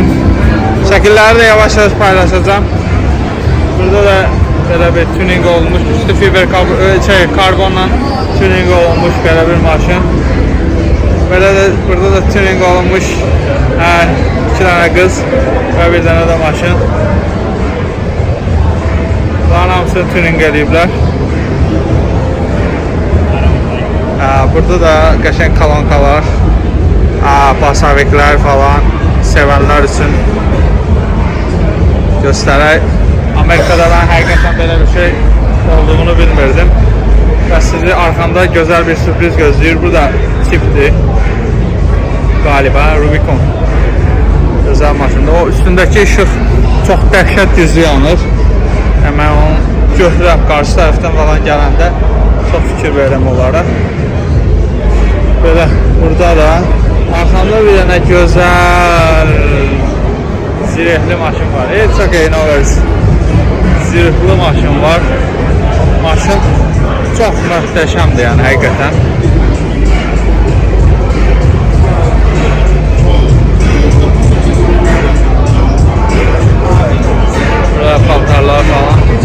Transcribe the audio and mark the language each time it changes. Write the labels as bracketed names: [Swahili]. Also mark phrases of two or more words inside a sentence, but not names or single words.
[Turkish] Şekilleri de yavaş yavaş paylaşacağım. Burada da böyle bir tuning olmuş, üstü fiber karbonla tuning olmuş böyle bir maşın. Böyle de burada da tuning olmuş iki tane kız ve bir tane de maşın. [Azerbaijani] Bunların hamısını tuning ediblər. Burada da qəşəng kolonkalar, pasaviklər falan [Turkish] sevenler için [Azerbaijani] göstərək. Amerika'da ben həqiqətən belə bir şey olduğunu bilmirdim. Və sizi [Turkish] arkamda güzel bir sürpriz [Azerbaijani] gözləyir. [Turkish] Bu da Jeep'dir. Galiba Rubicon. Güzel maşında. O üstündeki ışık çok [Azerbaijani] dəhşət güclü yanır. Hemen onu götürüb qarşı tərəfdən falan gələndə çok fikir verirəm onlara. [Turkish] Böyle burada da arkamda bir tane güzel Zirehli maşın var. [English] It's okay, no worries. [Azerbaijani] Zirehli maşın var. Maşın çox möhtəşəmdir yəni həqiqətən. Burada paltarlar falan.